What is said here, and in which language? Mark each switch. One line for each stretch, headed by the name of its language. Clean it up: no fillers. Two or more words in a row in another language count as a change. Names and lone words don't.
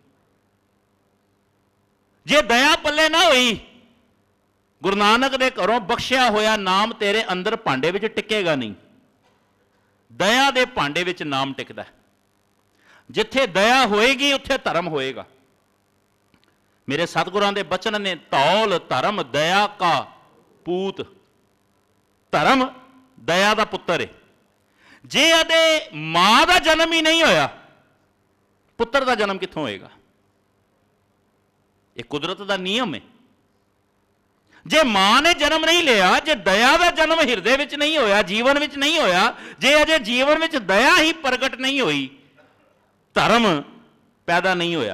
Punjabi: ਜੇ ਦਇਆ ਪੱਲੇ ਨਾ ਹੋਈ, ਗੁਰੂ ਨਾਨਕ ਦੇ ਘਰੋਂ ਬਖ਼ਸ਼ਿਆ ਹੋਇਆ ਨਾਮ ਤੇਰੇ ਅੰਦਰ ਭਾਂਡੇ ਵਿੱਚ ਟਿਕੇਗਾ ਨਹੀਂ। ਦਇਆ ਦੇ ਭਾਂਡੇ ਵਿੱਚ ਨਾਮ ਟਿਕਦਾ ਹੈ। ਜਿੱਥੇ ਦਇਆ ਹੋਏਗੀ ਉੱਥੇ ਧਰਮ ਹੋਏਗਾ। ਮੇਰੇ ਸਤਿਗੁਰਾਂ ਦੇ ਬਚਨ ਨੇ, ਧੌਲ ਧਰਮ ਦਇਆ ਕਾ ਪੂਤ।
Hindi: धर्म दया का पुत्र है,
Punjabi: ਜੇ ਇਹਦੇ ਮਾਂ ਦਾ ਜਨਮ ਹੀ ਨਹੀਂ ਹੋਇਆ, ਪੁੱਤਰ ਦਾ ਜਨਮ ਕਿੱਥੋਂ ਹੋਏਗਾ? ਇਹ ਕੁਦਰਤ ਦਾ ਨਿਯਮ ਹੈ। ਜੇ ਮਾਂ ਨੇ ਜਨਮ ਨਹੀਂ ਲਿਆ, ਜੇ ਦਇਆ ਦਾ ਜਨਮ ਹਿਰਦੇ ਵਿੱਚ ਨਹੀਂ ਹੋਇਆ, ਜੀਵਨ ਵਿੱਚ ਨਹੀਂ ਹੋਇਆ, ਜੇ ਅਜੇ ਜੀਵਨ ਵਿੱਚ ਦਇਆ ਹੀ ਪ੍ਰਗਟ ਨਹੀਂ ਹੋਈ, ਧਰਮ ਪੈਦਾ ਨਹੀਂ ਹੋਇਆ।